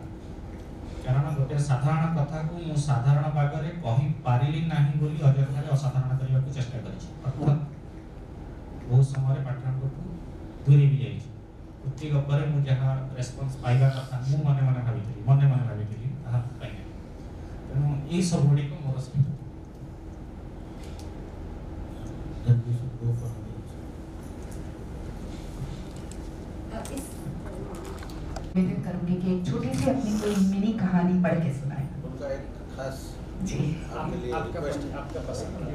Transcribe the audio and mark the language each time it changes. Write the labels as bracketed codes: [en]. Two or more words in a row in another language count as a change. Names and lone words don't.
[or] କାରଣ ଗୋଟେ ସାଧାରଣ କଥାକୁ ମୁଁ ସାଧାରଣ ଭାବରେ କହିପାରିଲି ନାହିଁ ବୋଲି ଅଯଥାରେ ଅସାଧାରଣ କରିବାକୁ ଚେଷ୍ଟା କରିଛି, ଅର୍ଥାତ୍ ବହୁତ ସମୟରେ ପାଠକଠୁ ଦୂରେଇ ବି ଯାଇଛି। ଗୋଟି ଗପରେ ମୁଁ ଯାହା ରେସ୍ପନ୍ସ ପାଇବା କଥା ମୁଁ ମନେ ମନେ ଭାବିଥିଲି ତାହା ପାଇନାହିଁ। ତେଣୁ ଏଇ ସବୁ ଗୁଡ଼ିକ ମୋର ସୀମିତ। [hi] निवेदन करूंगी कि एक छोटी सी अपनी कोई मिनी कहानी पढ़ के सुनाए। उनका एक खास जी आपके लिए आपका पसंद वाला।